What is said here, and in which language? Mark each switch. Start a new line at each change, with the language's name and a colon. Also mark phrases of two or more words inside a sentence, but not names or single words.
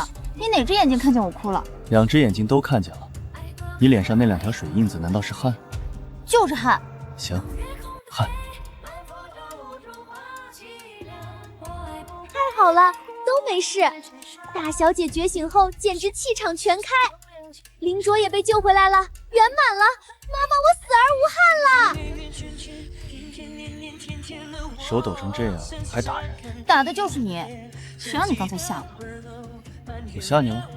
Chinese: 你哪隻眼睛看見我哭了？2 隻眼睛都看見了。你臉上那2條水印子難道是汗？就是汗。行，汗。太好了，都沒事。大小姐覺醒後簡直氣場全開，林卓也被救回來了，圓滿了。媽媽，我死而無憾了。手抖成這樣還打人？打的就是你，誰讓你剛才嚇我？我嚇你了？